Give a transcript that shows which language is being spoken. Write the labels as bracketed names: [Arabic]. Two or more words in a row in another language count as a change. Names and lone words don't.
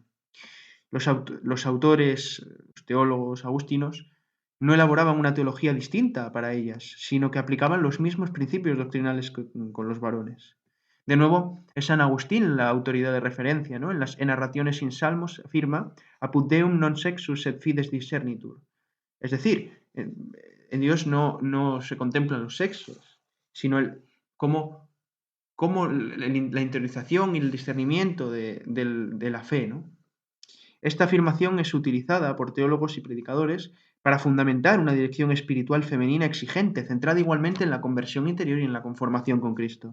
[Spanish] Los autores, los teólogos agustinos, no elaboraban una teología distinta para ellas, sino que aplicaban los mismos principios doctrinales con los varones. De nuevo, es San Agustín la autoridad de referencia, ¿no? En narraciones sin salmos afirma: [Latin] apud Deum non sexus sed fides discernitur. [Spanish] Es decir, en Dios no se contemplan los sexos, sino cómo la interiorización y el discernimiento de la fe, ¿no? Esta afirmación es utilizada por teólogos y predicadores para fundamentar una dirección espiritual femenina exigente, centrada igualmente en la conversión interior y en la conformación con Cristo.